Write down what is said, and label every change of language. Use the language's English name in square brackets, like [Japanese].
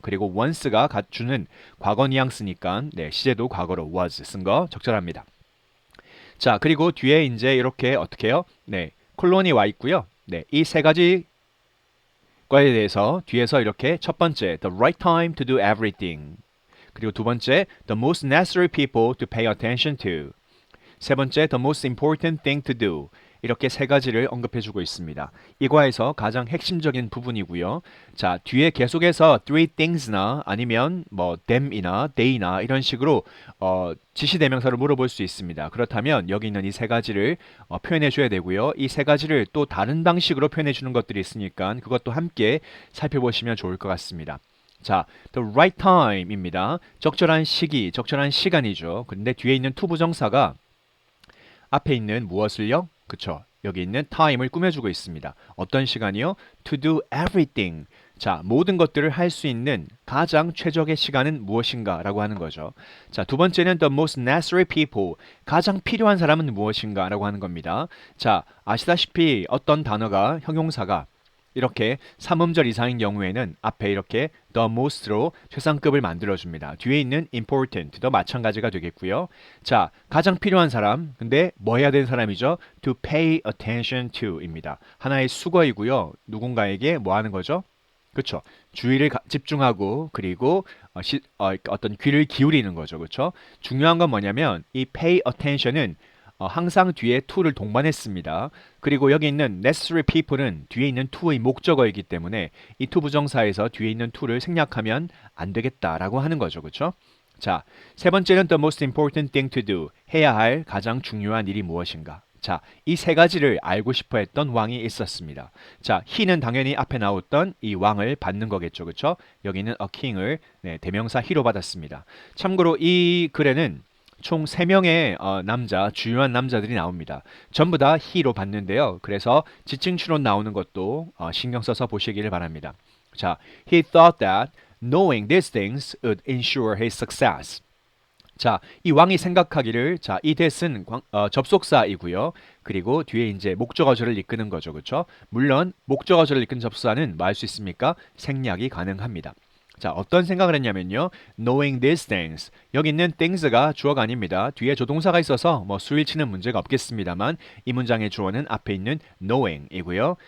[Korean] 그리고 once가 갖추는 과거 뉘앙스니까 시제도 과거로 was 쓴 거 적절합니다. 자, 그리고 뒤에 이제 이렇게 어떻게 해요? 콜론이 와 있고요. 이 세 가지 거에 대해서 뒤에서 이렇게 첫 번째 [English] the right time to do everything. [Korean] 그리고 두 번째 [English] the most necessary people to pay attention to. [Korean] 세 번째, [English] the most important thing to do. [Korean] 이렇게 세 가지를 언급해주고 있습니다. 이 과에서 가장 핵심적인 부분이고요. 자, 뒤에 계속해서 [English] three things [Korean] 나 아니면 뭐 them이나 they나 이런 식으로 지시대명사를 물어볼 수 있습니다. 그렇다면 여기 있는 이 세 가지를 표현해 줘야 되고요. 이 세 가지를 또 다른 방식으로 표현해 주는 것들이 있으니까 그것도 함께 살펴보시면 좋을 것 같습니다. [English] 자, the right time입니다. [Korean] 적절한 시기, 적절한 시간이죠. 근데 뒤에 있는 to 부정사가 앞에 있는 무엇을요? 그쵸. 여기 있는 time을 꾸며주고 있습니다. 어떤 시간이요? [English] To do everything. [Korean] 자, 모든 것들을 할 수 있는 가장 최적의 시간은 무엇인가? 라고 하는 거죠. 자, 두 번째는 [English] the most necessary people. [Korean] 가장 필요한 사람은 무엇인가? 라고 하는 겁니다. 자, 아시다시피 어떤 단어가, 형용사가 이렇게 3음절 이상인 경우에는 앞에 이렇게 [English] the most [Korean] 로 최상급을 만들어줍니다. 뒤에 있는 important도 마찬가지가 되겠고요. 자, 가장 필요한 사람, 근데 뭐 해야 되는 사람이죠? [English] to pay attention to입니다. [Korean] 하나의 수거이고요. 누군가에게 뭐 하는 거죠? 그렇죠. 주의를 집중하고 그리고 어떤 귀를 기울이는 거죠. 그렇죠? 중요한 건 뭐냐면 이 pay attention은 항상 뒤에 to를 동반했습니다. 그리고 여기 있는 necessary people은 뒤에 있는 to의 목적어이기 때문에 이 to 부정사에서 뒤에 있는 to를 생략하면 안 되겠다라고 하는 거죠. 그렇죠? 자, 세 번째는 [English] the most important thing to do. [Korean] 해야 할 가장 중요한 일이 무엇인가? 자, 이 세 가지를 알고 싶어 했던 왕이 있었습니다. 자, he는 당연히 앞에 나왔던 이 왕을 받는 거겠죠. 그렇죠? 여기는 a king을 대명사 he로 받았습니다. 참고로 이 글에는 총 3명의 남자, 주요한 남자들이 나옵니다. 전부 다 he로 받는데요. 그래서 지칭 추론 나오는 것도 신경 써서 보시기를 바랍니다. [English] 자, he thought that knowing these things would ensure his success. [Korean] 자, 이 왕이 생각하기를 자, 이 that은 접속사이고요. 그리고 뒤에 이제 목적어절을 이끄는 거죠. 그렇죠? 물론 목적어절을 이끄는 접수사는 뭐 할 수 있습니까? 생략이 가능합니다. 자, 어떤 생각을 했냐면요. [English] knowing these things. [Korean] 여기 있는 things가 주어가 아닙니다. 뒤에 조동사가 있어서 뭐 수일치는 문제가 없겠습니다만 이 문장의 주어는 앞에 있는 knowing이고요.